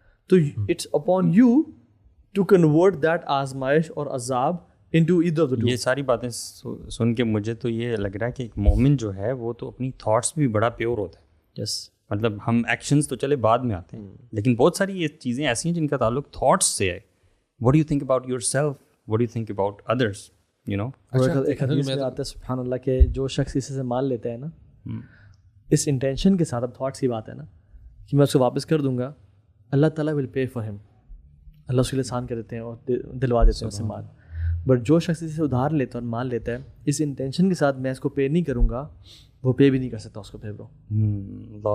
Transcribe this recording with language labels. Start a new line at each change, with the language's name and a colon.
English: تو it's upon you to convert that
Urdu: آزمائش اور عذاب
English: Into either of the two.
Urdu: یہ ساری باتیں سن کے مجھے تو یہ لگ رہا ہے کہ ایک مومن جو ہے وہ تو اپنی تھاٹس بھی بڑا پیور ہوتا ہے.
English: yes,
Urdu: مطلب ہم ایکشنز تو چلے بعد میں آتے ہیں, لیکن بہت ساری یہ چیزیں ایسی ہیں جن کا تعلق تھاٹس سے ہے.
English: What do you think about yourself? What do you think about others? You know?
Urdu: ایک حدیث میں آتا ہے سبحان اللہ کہ جو شخص اسے سے مال لیتا ہے نا, اس انٹینشن کے ساتھ, اب تھاٹس کی بات ہے نا کہ میں اس کو واپس کر دوں گا, اللہ تعالیٰ
English: will pay for ہم,
Urdu: اللہ اس کے لیے آسان کر دیتے ہیں اور دلوا دیتے ہیں اسے مال. بٹ جو شخص اسے ادھار لیتا ہے اور مال لیتا ہے اس انٹینشن کے ساتھ میں اس کو پے نہیں کروں گا, وہ پے بھی نہیں کر سکتا اس کو پے برو.